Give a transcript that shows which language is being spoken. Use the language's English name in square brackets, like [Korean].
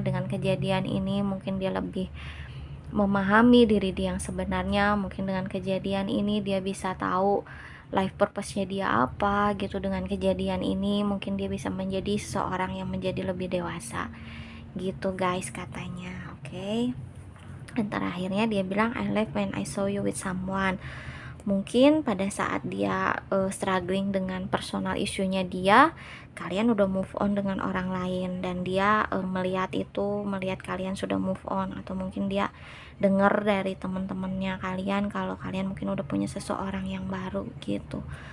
[Indonesian] Dengan kejadian ini mungkin dia lebih memahami diri dia yang sebenarnya. Mungkin dengan kejadian ini dia bisa tahu life purpose-nya dia apa gitu. Dengan kejadian ini mungkin dia bisa menjadi seseorang yang menjadi lebih dewasa gitu guys katanya. Oke. Dan terakhirnya dia bilang [English] I left when I saw you with someone. [Indonesian] Mungkin pada saat dia struggling dengan personal isunya dia, kalian udah move on dengan orang lain, dan dia melihat kalian sudah move on, atau mungkin dia dengar dari teman-temannya kalian kalau kalian mungkin udah punya seseorang yang baru gitu.